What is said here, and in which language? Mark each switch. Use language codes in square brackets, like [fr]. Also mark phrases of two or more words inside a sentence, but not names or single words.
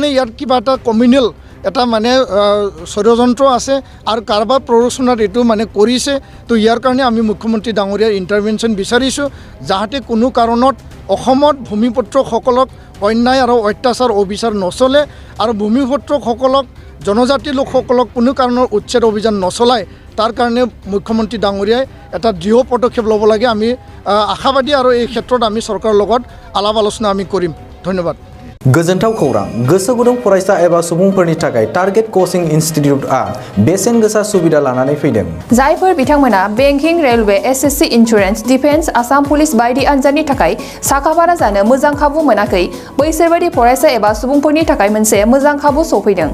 [as] ইয়াত কিবা এটা কমিউনেল এটা মানে ষড়যন্ত্ৰ আছে আৰু কাৰোবাৰ প্ৰৰোচনাত এইটো মানে কৰিছে তো ইয়াৰ কাৰণে আমি মুখ্যমন্ত্ৰী ডাঙৰীয়াৰ ইণ্টাৰভেনশ্যন বিচাৰিছোঁ যাতে কোনো কাৰণত অসমত ভূমিপুত্ৰসকলক অন্যায় আৰু অত্যাচাৰ অবিচাৰ নচলে আৰু ভূমিপুত্ৰসকলক জনজাতি লোকসকলক কোনো কাৰণৰ উচ্ছেদ অভিযান নচলায় তাৰ কাৰণে মুখ্যমন্ত্ৰী ডাঙৰীয়াই এটা দৃঢ় পদক্ষেপ ল'ব লাগে আমি আশাবাদী আৰু এই ক্ষেত্ৰত আমি চৰকাৰৰ লগত আলাপ আলোচনা আমি কৰিম ধন্যবাদ [brx] गोजोनथाव खौरां गोसो गुदुं फरायसा एबा सुबुंफोरनि थाखाय टारगेट कोचिं इनस्टिट्यूटआ बेसेन गोसा सुबिदा लानानै फैदों जायफोर बिथांमोना [en] banking railway SSC insurance defence [brx] आसाम पुलिस बायदि आनजादनि थाखाय साखाफारा जानो मोजां खाबु मोनाखै बैसोर बायदि फरायसा एबा सुबुंफोरनि थाखाय मोनसे मोजां खाबु सफैदों